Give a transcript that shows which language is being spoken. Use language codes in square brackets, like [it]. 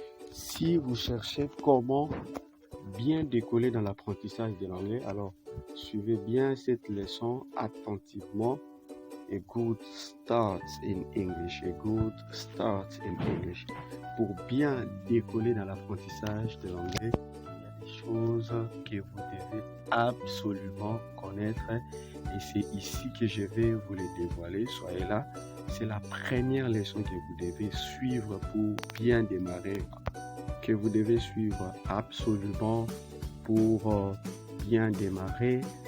[fr] Si vous cherchez comment bien décoller dans l'apprentissage de l'anglais, alors suivez bien cette leçon attentivement. [en] A good start in English. A good start in English. [fr] Pour bien décoller dans l'apprentissage de l'anglais, il y a des choses que vous devez absolument connaître et c'est ici que je vais vous les dévoiler. Soyez là. C'est la première leçon que vous devez suivre pour bien démarrer, que vous devez suivre absolument pour bien démarrer.